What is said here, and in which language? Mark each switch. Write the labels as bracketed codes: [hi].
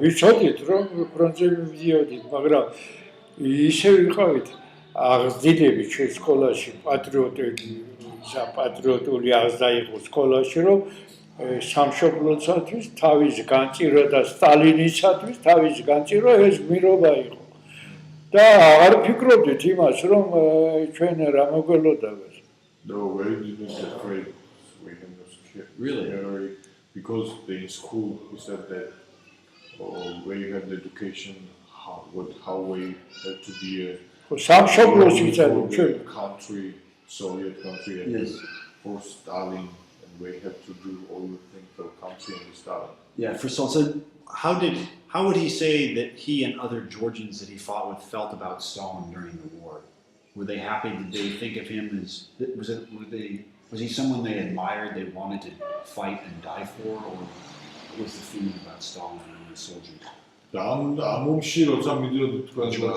[ka] ვიცოდით რომ ფრონტზე მივიდიოდით, მაგრამ ისე ვიყავით აღზრდილი ჩვენ სკოლაში პატრიოტული აღზრდა იყო სკოლაში რომ სამშობლოსათვის თავის განჭირვა და სტალინისათვის თავის განჭირვა ეს გმირობა იყო და აღარ ფიქრობდით იმას რომ ჩვენ რა მოგველოდა [en] No, we didn't get afraid. We had no scared. Really? Because in school we said that we had the education how we had to be a [ka] სამშობლოს ვიცოდი ჩვენ [en] country, Soviet country, and Yes. for Stalin, and we had to do all the things for country and Stalin. Yeah. So how would he say that he and other Georgians that he fought with felt about Stalin during the war? Were they happy? Did they think of him as was he someone they admired? They wanted to fight and die for, or what was the feeling about Stalin and the soldiers? [ka] ამომში როცა მიდიოდი თქვენ